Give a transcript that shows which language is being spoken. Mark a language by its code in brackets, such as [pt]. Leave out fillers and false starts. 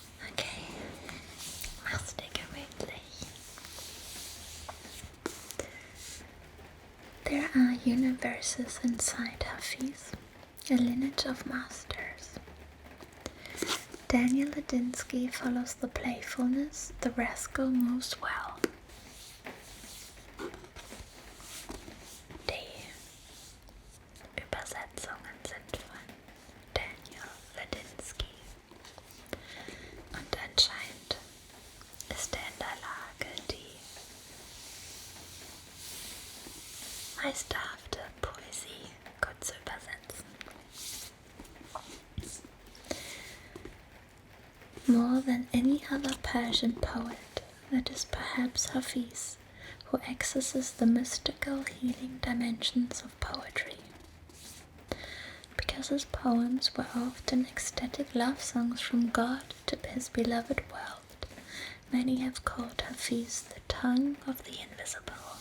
[de] Okay, mach's dir gemütlich. [en] There are universes inside Hafiz, a lineage of masters. Daniel Ladinsky follows the playfulness, the rascal moves well. [de] Die Übersetzungen sind von Daniel Ladinsky. Und anscheinend ist er in der Lage, die meisterhafte Poesie gut zu übersetzen. [en] More than any other Persian poet, it is perhaps Hafiz who accesses the mystical healing dimensions of poetry. Because his poems were often ecstatic love songs from God to his beloved world, many have called Hafiz the tongue of the invisible.